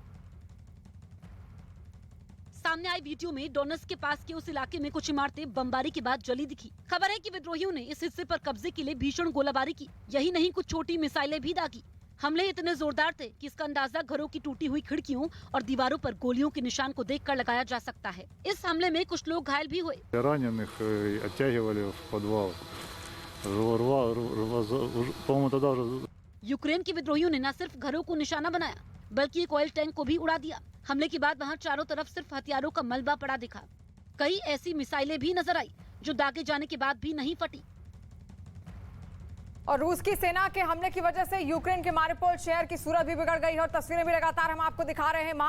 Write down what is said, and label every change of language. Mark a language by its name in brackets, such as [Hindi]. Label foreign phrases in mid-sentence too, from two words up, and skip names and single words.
[Hindi] सामने आई वीडियो में डोनेट्स्क के पास के उस इलाके में कुछ इमारतें बमबारी के बाद जली दिखी। खबर है कि विद्रोहियों ने इस हिस्से पर कब्जे के लिए भीषण गोलाबारी की। यही नहीं, कुछ छोटी मिसाइलें भी दागी। हमले इतने जोरदार थे कि इसका अंदाजा घरों की टूटी हुई खिड़कियों और दीवारों पर गोलियों के निशान को देखकर लगाया जा सकता है। इस हमले में कुछ लोग घायल भी हुए। [Russian] Раненых оттягивали в подвал. По-моему, тогда уже... [Hindi] यूक्रेन के विद्रोहियों ने न सिर्फ घरों को निशाना बनाया, बल्कि एक [English] oil tank [Hindi] को भी उड़ा दिया। हमले के बाद वहां चारों तरफ सिर्फ हथियारों का मलबा पड़ा दिखा। कई ऐसी मिसाइलें भी नजर आई जो दागे जाने के बाद भी नहीं फटी। और रूस की सेना के हमले की वजह से यूक्रेन के मारिउपोल शहर की सूरत भी बिगड़ गई है और तस्वीरें भी लगातार हम आपको दिखा रहे हैं।